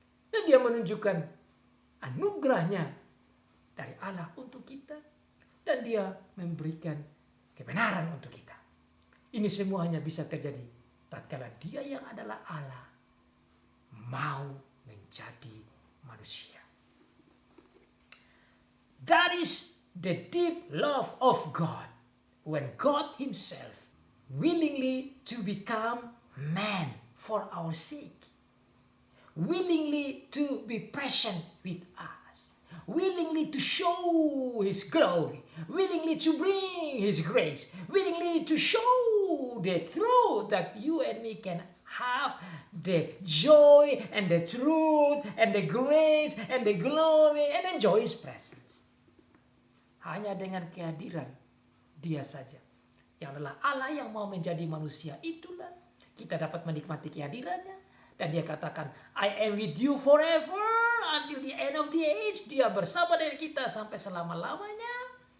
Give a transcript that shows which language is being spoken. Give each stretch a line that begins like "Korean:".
Indonesian: Dan dia menunjukkan anugerahnya dari Allah untuk kita, dan dia memberikan kebenaran untuk kita. Ini semua hanya bisa terjadi tatkala dia yang adalah Allah mau menjadi manusia.
English: That is the deep love of God, when God himself willingly to become man for our sake. Willingly to be present with us, willingly to show his glory, willingly to bring his grace, willingly to show the truth that you and me can have the joy and the truth and the grace and the glory and enjoy His presence.
Indonesian: Hanya dengan kehadiran Dia saja, yang adalah Allah yang mau menjadi manusia, itulah kita dapat menikmati kehadirannya. Dan Dia katakan,
English: I am with you forever until the end of the age.
Indonesian: Dia bersama dengan kita sampai selama-lamanya.